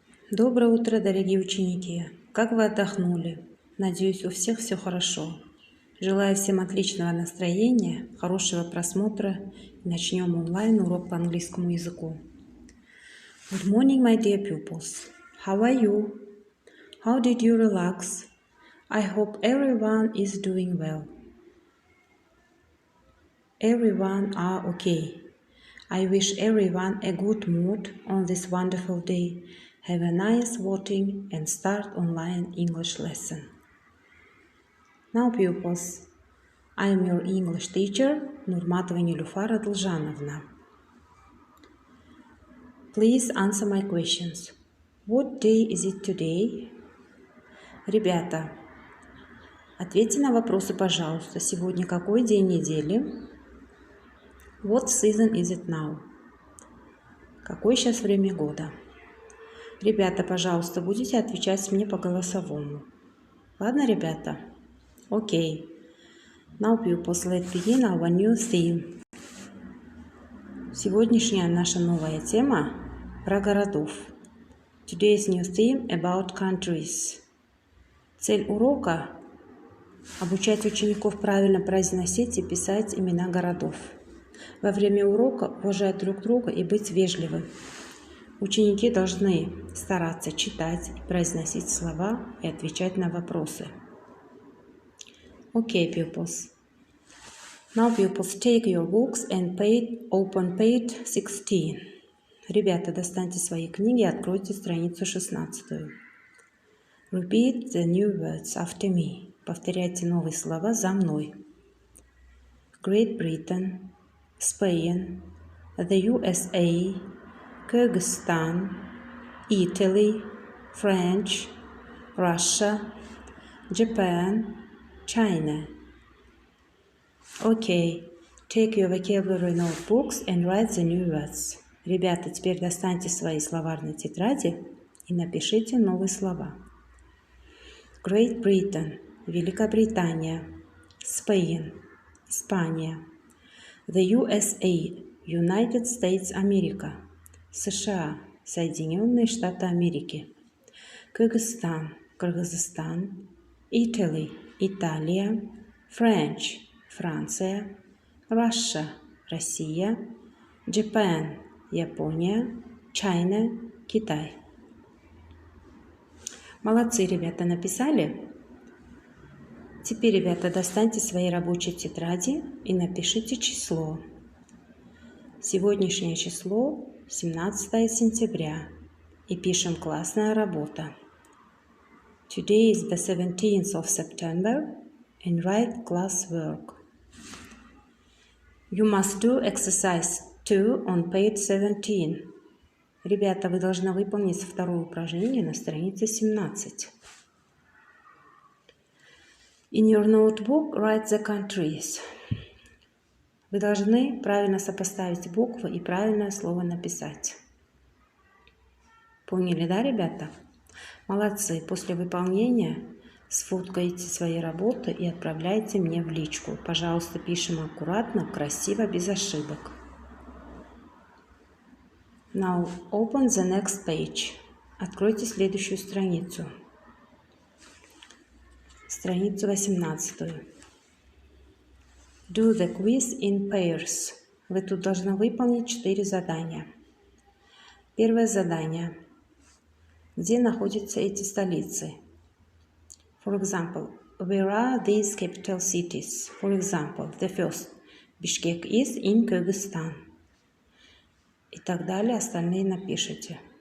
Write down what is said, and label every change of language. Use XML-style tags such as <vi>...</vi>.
<ru>Доброе утро, дорогие ученики! Как вы отдохнули? Надеюсь, у всех все хорошо. Желаю всем отличного настроения, хорошего просмотра и начнем онлайн-урок по английскому языку.</ru> <en>Good morning, my dear pupils. How are you? How did you relax? I hope everyone is doing well. Everyone are okay. I wish everyone a good mood on this wonderful day. Have a nice voting and start online English lesson. Now pupils, I am your English teacher, Nurmatova Nilufara Dljanovna. Please answer my questions. What day is it today?</en> <ru>Ребята, ответьте на вопросы, пожалуйста. Сегодня какой день недели?</ru> <en>What season is it now?</en> <ru>Какое сейчас время года? Ребята, пожалуйста, будете отвечать мне по голосовому. Ладно, ребята? Окей.</ru> <en>Now, pupils, let's begin our new theme.</en> <ru>Сегодняшняя наша новая тема про городов.</ru> <en>Today's new theme about countries.</en> <ru>Цель урока – обучать учеников правильно произносить и писать имена городов. Во время урока уважать друг друга и быть вежливым. Ученики должны стараться читать и произносить слова и отвечать на вопросы.</ru> <en>Okay, pupils. Now, pupils, take your books and open page 16.</en> <ru>Ребята, достаньте свои книги и откройте страницу 16.</ru> <en>Repeat the new words after me.</en> <ru>Повторяйте новые слова за мной.</ru> <en>Great Britain, Spain, the USA, Kyrgyzstan, Italy, French, Russia, Japan, China. Okay, take your vocabulary notebooks and write the new words.</en> <ru>Ребята, теперь достаньте свои словарные тетради и напишите новые слова. Great Britain, Великобритания, Spain, Испания, the USA, United States America, США, Соединенные Штаты Америки, Kyrgyzstan, Кыргызстан, Italy, Италия, French, Франция, Russia, Россия, Japan, Япония, China, Китай. Молодцы, ребята, написали? Теперь, ребята, достаньте свои рабочие тетради и напишите число. Сегодняшнее число 17 сентября. И пишем «Классная работа».</ru> <en>Today is the 17th of September and write class work. You must do exercise 2 on page 17.</en> <ru>Ребята, вы должны выполнить второе упражнение на странице 17.</ru> <en>In your notebook, write the countries.</en> <ru>Вы должны правильно сопоставить буквы и правильное слово написать. Поняли, да, ребята? Молодцы. После выполнения сфоткайте свои работы и отправляйте мне в личку. Пожалуйста, пишем аккуратно, красиво, без ошибок.</ru> <en>Now open the next page.</en> <ru>Откройте следующую страницу. Страницу 18.</ru> <en>Do the quiz in pairs.</en> <ru>Вы тут должны выполнить 4 задания. Первое задание. Где находятся эти столицы?</ru> <en>For example, where are these capital cities? For example, the first, Bishkek is in Kyrgyzstan.</en> <ru>И так далее, остальные напишите.</ru>